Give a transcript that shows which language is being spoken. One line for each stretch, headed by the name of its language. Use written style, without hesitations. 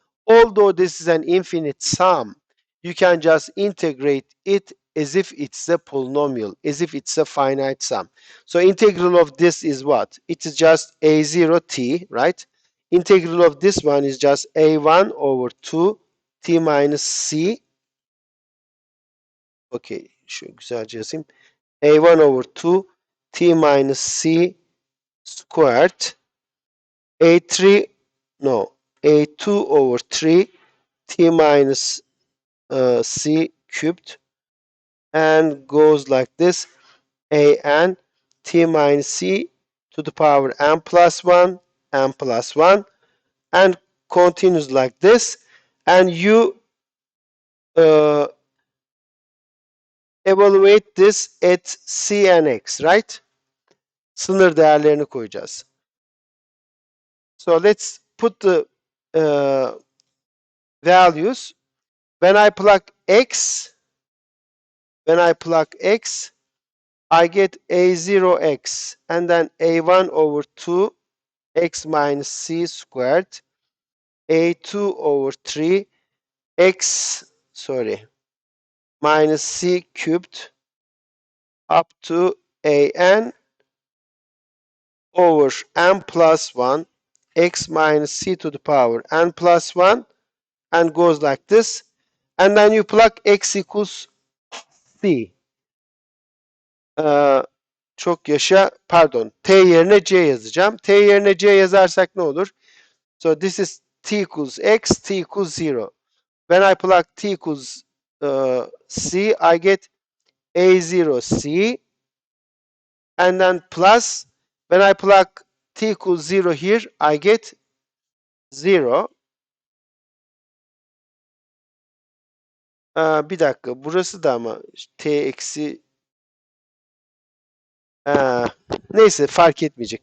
English: Although this is an infinite sum, you can just integrate it as if it's a polynomial, as if it's a finite sum. So integral of this is what? It is just a0t, right? Integral of this one is just a1 over 2 t minus c.
Turkish: Okay, şu güzelce yazayım.
English: a1 over 2 t minus c squared, a3, no, a2 over 3 t minus c cubed, and goes like this, an t minus c to the power n plus 1, and continues like this, and you uh, evaluate this at c and x, right?
Turkish: Sınır değerlerini koyacağız.
English: So let's put the values. When I plug x, I get a0x and then a1 over 2 x minus c squared, a2 over 3 x, sorry, minus c cubed up to an over n plus 1 x minus c to the power n plus 1, and goes like this. And then you plug x equals c.
Turkish: Çok yaşa, pardon, t yerine c yazacağım. T yerine c yazarsak ne olur?
English: So this is t equals x, t equals 0. When I plug t equals c, I get a0c, and then plus, when I plug t equals 0 here, I get 0.
Turkish: Bir dakika, burası da ama t eksi, neyse fark etmeyecek.